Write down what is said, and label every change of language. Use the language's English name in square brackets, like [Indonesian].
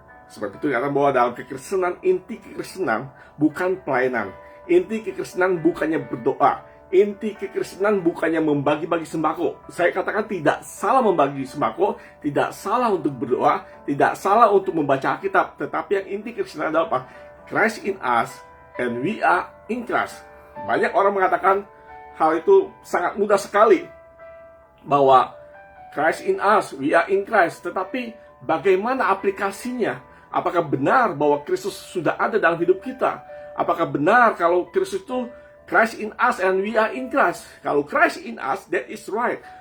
[Indonesian] Sebab itu dikatakan bahwa dalam kekristenan, inti kekristenan bukan pelayanan. Inti kekristenan bukannya berdoa. Inti kekristenan bukannya membagi-bagi sembako. Saya katakan tidak salah membagi sembako, tidak salah untuk berdoa, tidak salah untuk membaca Alkitab. Tetapi yang inti kekristenan adalah apa? [English] Christ in us and we are in Christ. [Indonesian] Banyak orang mengatakan hal itu sangat mudah sekali, bahwa [English] Christ in us, we are in Christ. [Indonesian] Tetapi bagaimana aplikasinya? Apakah benar bahwa Kristus sudah ada dalam hidup kita? Apakah benar kalau Kristus itu [English] Christ in us and we are in Christ? [Indonesian] Kalau [English] Christ in us, that is right.